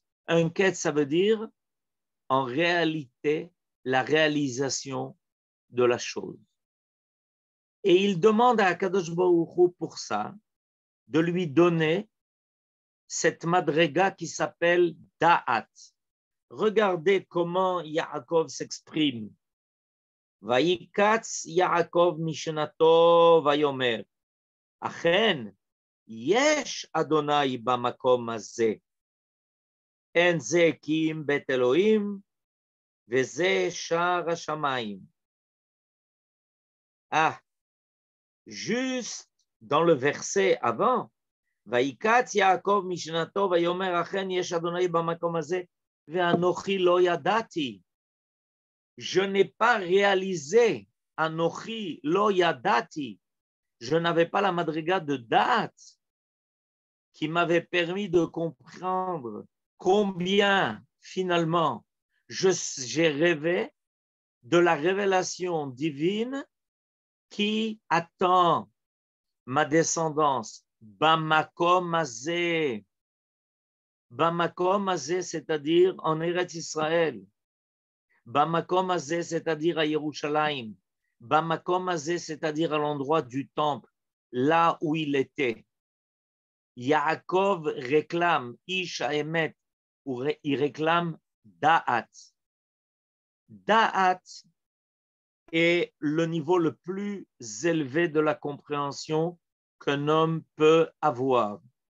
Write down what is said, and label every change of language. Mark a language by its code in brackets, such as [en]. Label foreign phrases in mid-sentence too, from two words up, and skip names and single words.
[fr] Un ketz, ça veut dire, en réalité, la réalisation de la chose. Et il demande à [he] הקדוש ברוך הוא [fr] pour ça, de lui donner cette madrega qui s'appelle Da'at. Regardez comment Yaakov s'exprime. [he] וייקץ יעקב משנתו ויאמר. אכן, יש ה' במקום הזה. אין זה כי אם בית אלהים, וזה שער השמים. [fr] Ah, juste dans le verset avant, [he] וייקץ יעקב משנתו ויאמר אכן יש ה' במקום הזה ואנכי לא ידעתי. [fr] Je n'ai pas réalisé [he] אנכי לא ידעתי. [fr] Je n'avais pas la madriga de date qui m'avait permis de comprendre combien finalement, j'ai rêvé de la révélation divine qui attend ma descendance. [he] במקום הזה. במקום הזה, [fr] c'est-à-dire en Eretz Israël. [he] במקום הזה, [fr] c'est-à-dire à Yerushalayim. [he] במקום הזה, [fr] c'est-à-dire à l'endroit du temple, là où il était. Yaakov réclame, [he] איש האמת, [fr] il réclame Da'at. Da'at est le niveau le plus élevé de la compréhension qu'un homme peut avoir.